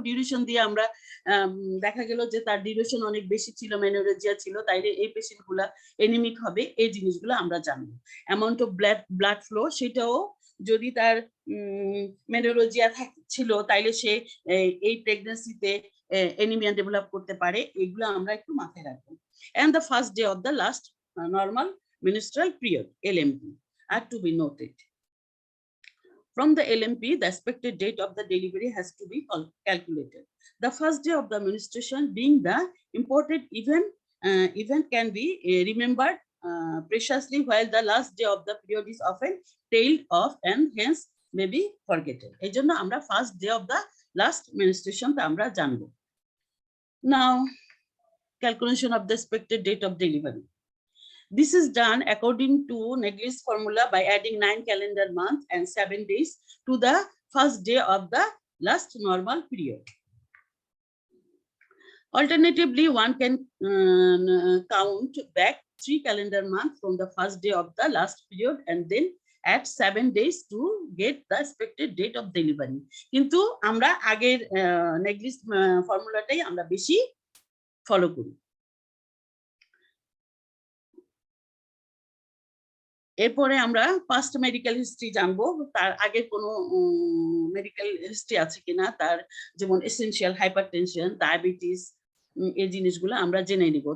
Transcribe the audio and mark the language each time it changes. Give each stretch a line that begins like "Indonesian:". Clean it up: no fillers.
Bangla: Duration দিয়ে আমরা দেখা গেল যে তার ডিউরেশন অনেক বেশি ছিল, মেনোরেজিয়া ছিল, তাইলে এই পেশেন্ট গুলা এনিমিক হবে, এই জিনিসগুলো আমরা জানবো।
English: amount of blood flow,
Bangla: সেটাও যদি তার মেনোরেজিয়া ছিল তাইলে সে এই প্রেগন্যান্সিতে এনিমিয়া ডেভেলপ করতে পারে, এগুলো আমরা একটু মাথায় রাখবো।
English: And the first day of the last normal menstrual period, LMP, are to be noted. From the LMP, the expected date of the delivery has to be calculated. The first day of the menstruation being the important event can be remembered preciously, while the last day of the period is often tailed off and hence may be forgotten.
Bangla: এই জন্য আমরা
English: first day of the last menstruation
Bangla: টা আমরা জানবো।
English: Now, calculation of the expected date of delivery. This is done according to Negri's formula by adding 9 calendar months and 7 days to the first day of the last normal period. Alternatively, one can count back 3 calendar months from the first day of the last period and then add 7 days to get the expected date of delivery.
Bangla: কিন্তু আমরা আগের নেগলিস ফর্মুলাটাই আমরা বেশি follow করি। এরপরে আমরা past medical history জানবো, তার আগে কোনো মেডিকেল হিস্ট্রি আছে কিনা, তার যেমন এসেনশিয়াল হাইপারটেনশন, ডায়াবেটিস, এই জিনিসগুলো আমরা জেনে নিব।